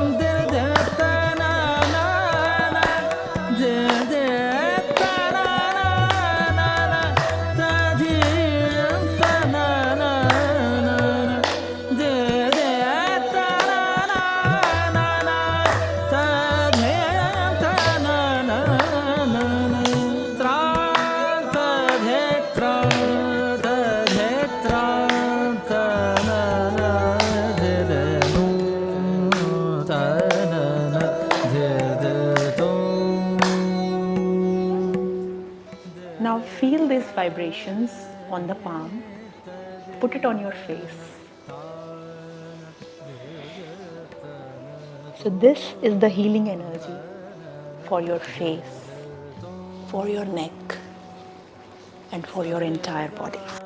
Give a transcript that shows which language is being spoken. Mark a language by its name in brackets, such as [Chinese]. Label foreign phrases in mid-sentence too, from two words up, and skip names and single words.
[English] dir dir ta na na na dir dir ta na na na na ta dir ta na na na na dir dir ta na na na na ta dir ta na na na na tra ta dir tra ta dir tra ta na na dir nu ta na na dir do. Now feel these vibrations on the palm. Put it on your face. So this is the healing energy for your face, for your neck, and for your entire body.